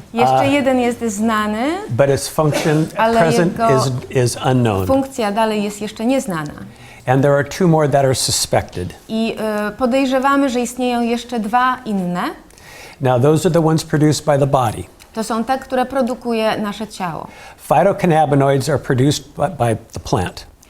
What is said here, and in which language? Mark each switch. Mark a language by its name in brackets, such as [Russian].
[Polish] Jeszcze jeden jest znany, [English] but its function at [Polish] ale [English] present [Polish] jego [English] is unknown. [Polish] funkcja dalej jest jeszcze nieznana. [English] And there are 2 more that are suspected. [Polish] I podejrzewamy, że istnieją jeszcze 2 inne. [English] Now, those are the ones produced by the body. [Polish] To są te, które produkuje nasze ciało. [English] Phytocannabinoids are produced by the plant.